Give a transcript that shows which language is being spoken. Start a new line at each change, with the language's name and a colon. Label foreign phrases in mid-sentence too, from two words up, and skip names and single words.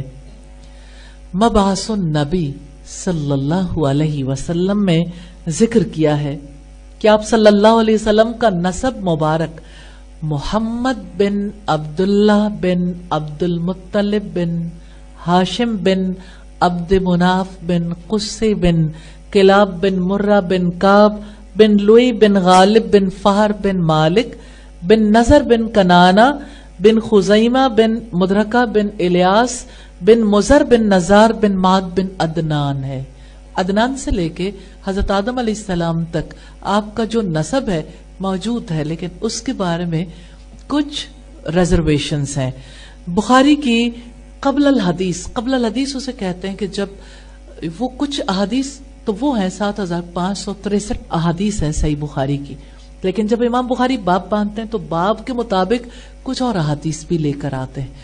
Urdu: مبعث النبی صلی اللہ علیہ وسلم میں ذکر کیا ہے کہ آپ صلی اللہ علیہ وسلم کا نسب مبارک محمد بن عبداللہ بن عبد المطلب بن ہاشم بن عبد مناف بن قصی بن کلاب بن مرہ بن کعب بن لؤی بن غالب بن فہر بن مالک بن نضر بن کنانہ بن خزیمہ بن مدرکہ بن الیاس بن مضر بن نزار بن معد بن عدنان ہے. عدنان سے لیکے حضرت آدم علیہ السلام تک آپکا جو نسب ہے موجود ہے، لیکن اسکے بارے میں کچھ ریزرویشنز ہیں. بخاری کی قبل ال حدیث اسے کہتے ہیں کہ جب وہ کچھ احادیث تو وہ ہیں 7563 احادیث ہیں صحیح بخاری کی، لیکن جب امام بخاری باب باندھتے ہیں تو باب کے مطابق کچھ اور احادیث بھی لیکر آتے ہیں.